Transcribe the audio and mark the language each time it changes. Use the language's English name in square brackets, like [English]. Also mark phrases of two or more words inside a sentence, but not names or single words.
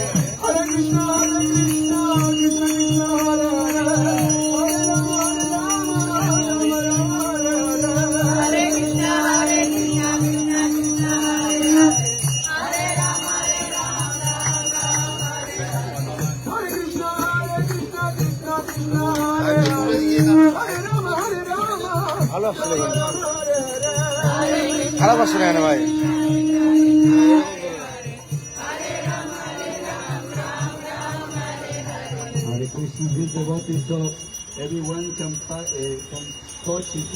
[Bangla] Hare Krishna Krishna Krishna Hare Hare Hare Rama Rama Hare Hare Hare Krishna Krishna Krishna Hare Hare Hare Rama Ram Hare Hare Hare Krishna Krishna Krishna Hare Hare Hare Rama ভালো আসছে দেখেন Hare Hare খারাপ আসছে না কেন ভাই Hare Krishna, [English] this devotee, so everyone can touch it.